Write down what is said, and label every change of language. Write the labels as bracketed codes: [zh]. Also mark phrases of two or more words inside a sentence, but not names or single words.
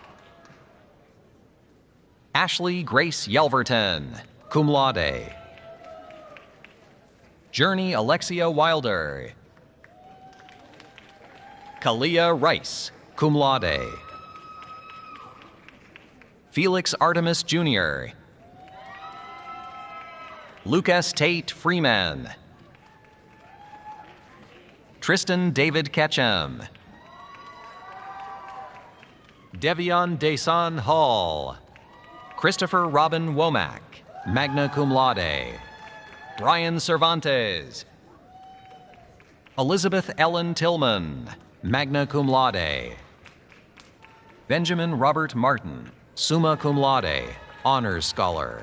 [en] Ashley Grace Yelverton, [la] cum laude. [en] Journey Alexia Wilder. Kalia Rice, [la] cum laude. [en] Felix Artemis Jr. Lucas Tate Freeman. Tristan David Ketchum. Devion Desan Hall. Christopher Robin Womack, [la] magna cum laude. [en] Brian Cervantes. Elizabeth Ellen Tillman, [la] magna cum laude. [en] Benjamin Robert Martin, [la] summa cum laude, [en] Honors Scholar.